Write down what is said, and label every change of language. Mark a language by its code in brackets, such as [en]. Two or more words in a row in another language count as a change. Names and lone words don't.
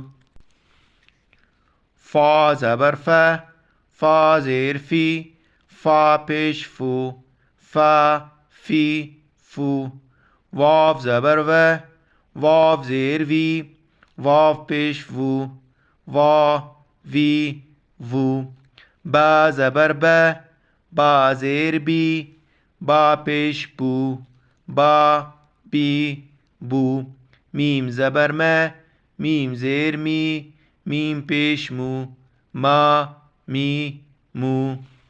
[ur] فا زبر ف، فا زیر فی، فا پیش فو، فا فی فو. واو زبر و، واو زیر وی، واو پیش وو، وا وی وو. با زبر ب، با زیر بی، با پیش بو، با بی بو. میم زبر میں، میم زیر می، میم پیش مو، ما می مو.